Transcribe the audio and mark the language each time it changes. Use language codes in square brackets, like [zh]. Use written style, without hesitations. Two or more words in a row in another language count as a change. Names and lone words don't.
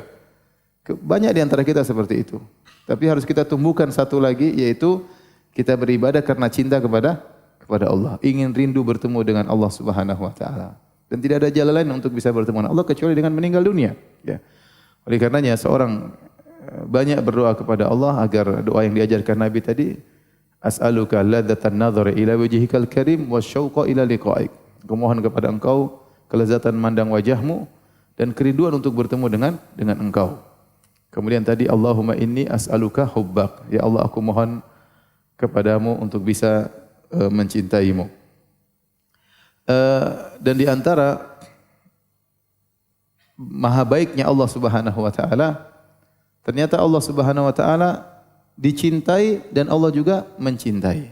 [id] Banyak di antara kita seperti itu. Tapi harus kita tumbuhkan satu lagi, yaitu kita beribadah karena cinta kepada kepada Allah, ingin rindu bertemu dengan Allah [ar] سبحانه وتعالى. [id] Dan tidak ada jalan lain untuk bisa bertemu dengan Allah kecuali dengan meninggal dunia. Ya. Oleh karenanya seorang banyak berdoa kepada Allah agar doa yang diajarkan Nabi tadi, [ar] أسألك لذة النظر إلى وجهك الكريم والشوق إلى لقائك. [id] Aku mohon kepada Engkau kelezatan mandang wajahmu dan kerinduan untuk bertemu dengan Engkau. Kemudian tadi [ar] اللهم إني أسألك حبك. [id] Ya Allah, aku mohon kepadamu untuk bisa mencintaimu. Dan di antara maha baiknya Allah [ar] سبحانه وتعالى, [id] ternyata Allah [ar] سبحانه وتعالى [id] dicintai dan Allah juga mencintai.